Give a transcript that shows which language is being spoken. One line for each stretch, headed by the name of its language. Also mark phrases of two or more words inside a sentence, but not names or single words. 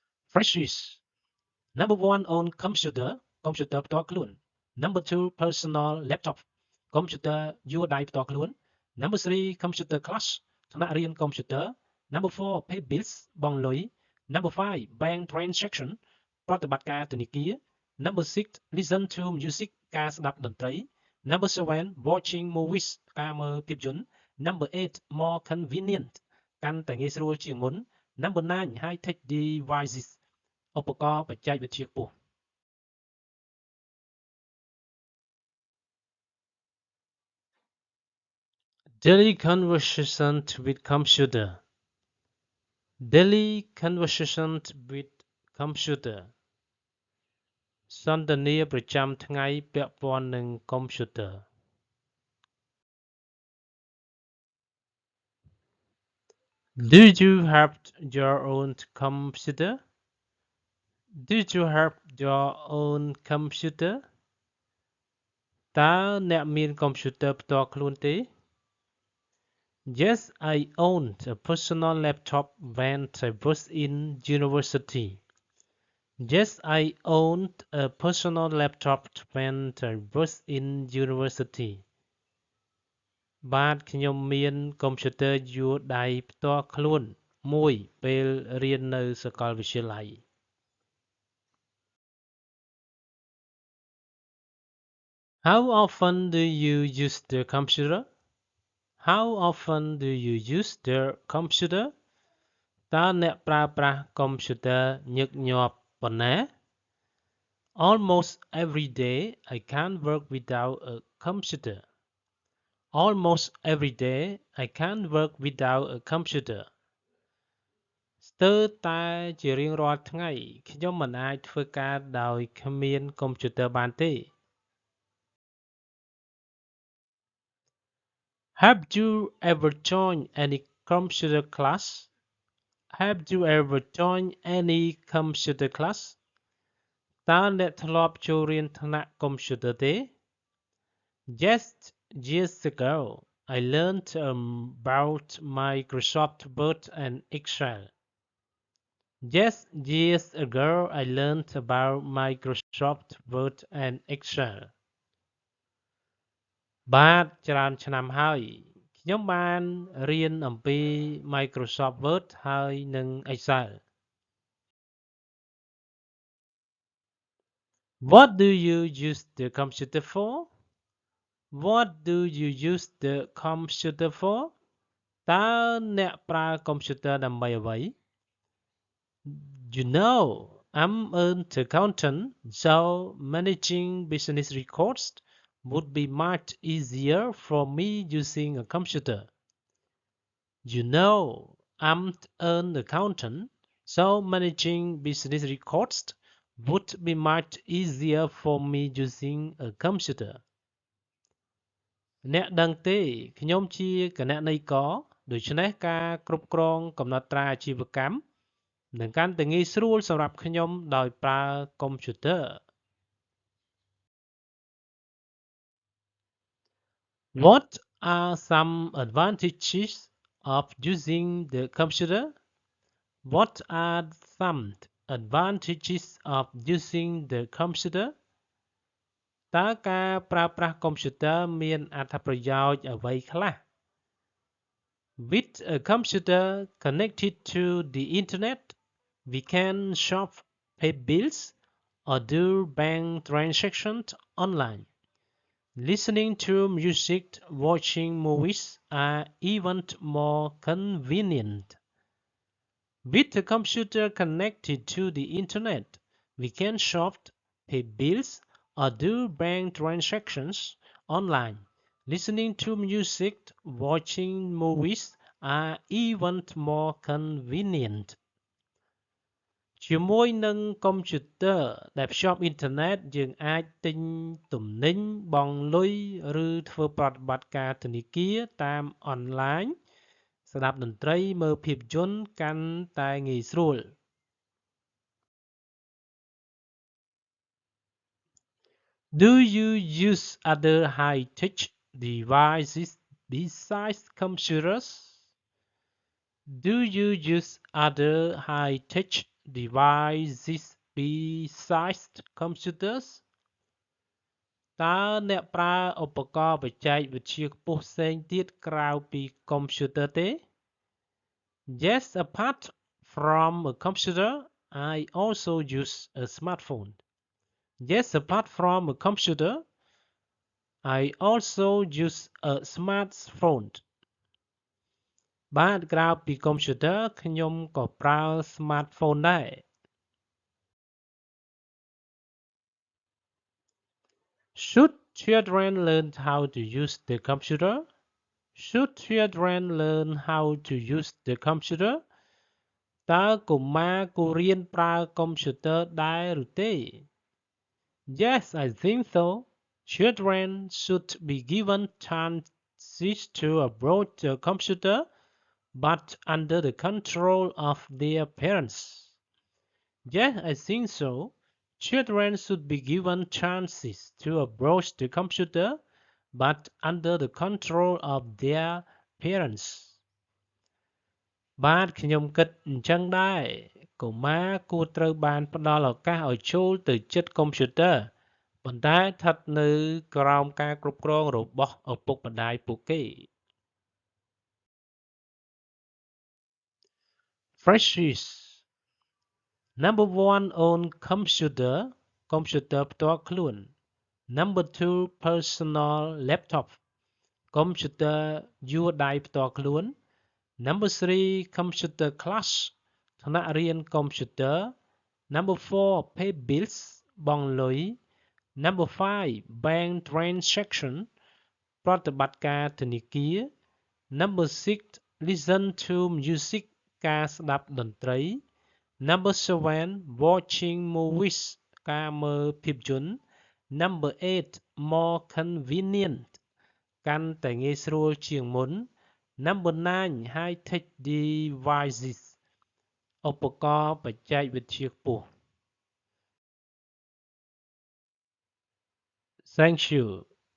English: Freshies. Number one own computer, computer
Khmer: ផ្ទាល់ខ្លួន
English: Number two personal laptop, computer
Khmer: យួរដៃផ្ទាល់ខ្លួន
English: Number three computer class,
Khmer: ថ្នាក់រៀន computer.
English: Number four pay bills,
Khmer: បង់លុយ
English: Number five bank transaction,
Khmer: ប្រតិបត្តិការធ
English: នាគារ Number six listen to music,
Khmer: ការស្ដាប់តន្ត្រី
English: Number seven watching movies,
Khmer: ការមើលភាពយន្ត
English: Number eight more convenient,
Khmer: កាន់តែងាយស្រួលជាងមុន
English: Number nine high tech devices,
Khmer: ឧបករណ៍បច្ចេកវិទ្យាខ្ពស់
English: Daily conversation with computer. Daily conversation with computer.
Khmer: សន្ទនាប្រចាំថ្ងៃពាក់ព័ន្ធនឹង computer.
English: Do you have your own computer? Do you have your own computer?
Khmer: តើអ្នកមានកុំព្យូទ័រផ្ទាល់ខ្លួនទេ
English: Yes, I owned a personal laptop when I was in university. Yes, I owned a personal laptop when I was in university.
Khmer: បាទខ្ញុំមានកុំព្យូទ័រយួរដៃផ្ទាល់ខ្លួនមួយពេលរៀននៅសាកលវិទ្យាល័យ
English: How often do you use the computer? How often do you use the computer?
Khmer: តើអ្នកប្រើប្រាស់កុំព្យូទ័រញឹកញាប់ប៉ុណ្ណា
English: Almost every day I can't work without a computer. Almost every day I can't work without a computer.
Khmer: ស្ទើរតែជារៀងរាល់ថ្ងៃខ្ញុំមិនអាចធ្វើការដោយគ្មានកុំព្យូទ័របានទេ
English: Have you ever joined any computer class? Have you ever joined any computer class?
Khmer: តើអ្នកធ្លាប់ចូលរៀនថ្នាក់កុំព្យូទ័រទេ
English: Yes, years ago I learned about Microsoft Word and Excel. Yes, years ago I learned about Microsoft Word and Excel.
Khmer: បាទច្រើនឆ្នាំហើយខ្ញុំបានរៀនអំពី Microsoft Word ហើយនិង Excel.
English: What do you use the computer for? What do you use the computer for?
Khmer: តើអ្នកប្រើកុំព្យូទ័រដើម្បីអ្វី
English: You know, I'm an accountant, so managing business records would be much easier for me using a computer. You know, I'm an accountant, so managing business records would be much easier for me using a computer.
Khmer: អ្នកដឹងទេខ្ញុំជាគណនេយ្យករដូច្នេះការគ្រប់គ្រងកំណត់ត្រាអាជីវកម្មនឹងកាន់តែងាយស្រួលសម្រាប់ខ្ញុំដោយប្រើកុំព្យូទ័រ
English: What are some advantages of using the computer? What are some advantages of using the computer?
Khmer: តើការប្រើប្រាស់កុំព្យូទ័រមានអត្ថប្រយោជន៍អ្វីខ្លះ
English: With a computer connected to the internet, we can shop, pay bills, or do bank transactions online. Listening to music, watching movies are even more convenient. With a computer connected to the internet, we can shop, pay bills, or do bank transactions online. Listening to music, watching movies are even more convenient.
Khmer: ជាមួយនឹងកុំព្យូទ័រដែលភ្ជាប់អ៊ីនធឺណិតយើងអាចទិញទំនិញបង់លុយឬធ្វើប្រតិបត្តិការធនាគារតាមអនឡាញស្ដាប់តន្ត្រីមើលភាពយន្តកាន់តែងាយស្រួល
English: Do you use other high-tech devices besides computers? Do you use other high-tech devices besides computers
Khmer: តើអ្នកប្រើឧបករណ៍បច្ចេកវិទ្យាខ្ពស់ផ្សេងទៀតក្រៅពីកុំព្យូទ័រទេ
English: Yes, apart from a computer, I also use a smartphone. Yes, apart from a computer, I also use a smartphone.
Khmer: បាទក្រៅពីកុំព្យូទ័រខ្ញុំក៏ប្រើ smartphone ដែរ
English: Should children learn how to use the computer? Should children learn how to use the computer?
Khmer: តើកុមារគួររៀនប្រើកុំព្យូទ័រដែរឬទេ
English: Yes, I think so. Children should be given chances to approach the computer, but under the control of their parents. Yes, I think so. Children should be given chances to approach the computer, but under the control of their parents.
Khmer: បាទខ្ញុំគិតអញ្ចឹងដែរកុមារគួរត្រូវបានផ្ដល់ឱកាសឲ្យចូលទៅជិតកុំព្យូទ័រប៉ុន្តែស្ថិតនៅក្រោមការគ្រប់គ្រងរបស់ឪពុកម្ដាយពួកគេ
English: Freshies Number 1 own computer
Khmer: កុំព្យូទ័រផ្ទាល់ខ្លួន
English: Number 2 personal laptop
Khmer: កុំព្យូទ័រយួរដៃផ្ទាល់ខ្លួន
English: Number 3 computer class
Khmer: ថ្នាក់រៀនកុំព្យូទ័រ
English: Number 4 pay bills
Khmer: បង់លុយ
English: Number 5 bank transaction ប្រ
Khmer: តិបត្តិការធនាគារ
English: Number 6 listen to music
Khmer: ការស្ដាប់តន្ត្រី
English: Number 7 watching movies
Khmer: ការមើលភាពយន្ត
English: Number 8 more convenient
Khmer: កាន់តែងាយស្រួលជាងមុន
English: Number 9 high-tech devices
Khmer: ឧបករណ៍បច្ចេកវិទ្យាខ្ពស់
English: Thank you